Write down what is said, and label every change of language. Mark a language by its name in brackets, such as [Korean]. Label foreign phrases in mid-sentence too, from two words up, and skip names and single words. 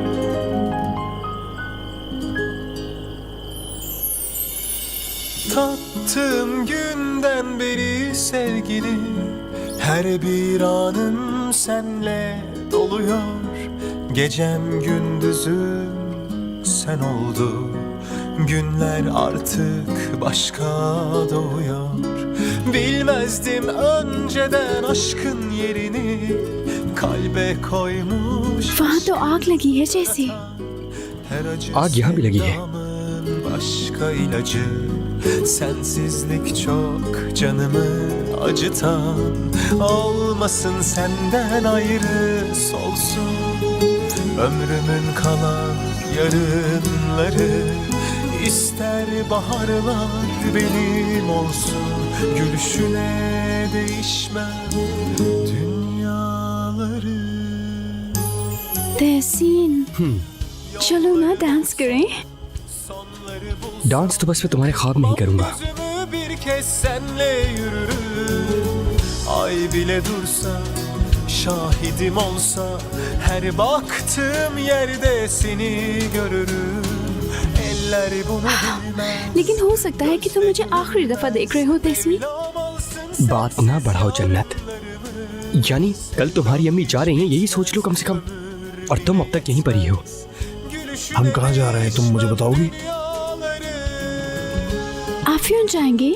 [Turkish] था Tattığım günden beri sevgili, her bir anım senle doluyor. Gecem gündüzüm sen oldu, günler artık başka doğuyor. Bilmezdim önceden aşkın yerini, kalbe koymuş. [Hindi] वहाँ तो आग लगी है जैसे। आग यहाँ भी लगी है। [Turkish] Başka ilacı, sensizlik çok canımı acıtan. Olmasın senden ayrı solsun ömrümün kalan yarınları. İster baharlar benim olsun, gülüşüne değişmem dünyaları. [Hindi] तहसीन चलो ना डांस करें। डांस तो बस मैं तुम्हारे ख्वाब में ही करूंगा। [Turkish] Bir kez senle yürürüm, ay bile dursa, şahidim olsa, her baktığım yerde seni görürüm. Eller bunu bilmez. [Hindi] लेकिन हो सकता है कि तुम मुझे आखिरी दफा देख रहे हो तहसीन। बात ना बढ़ाओ जन्नत, यानी कल तुम्हारी अम्मी जा रही हैं, यही सोच लो कम से कम, और तुम अब तक यहीं पर ही हो। हम कहाँ जा रहे हैं तुम मुझे बताओगी? आफियन जाएंगे।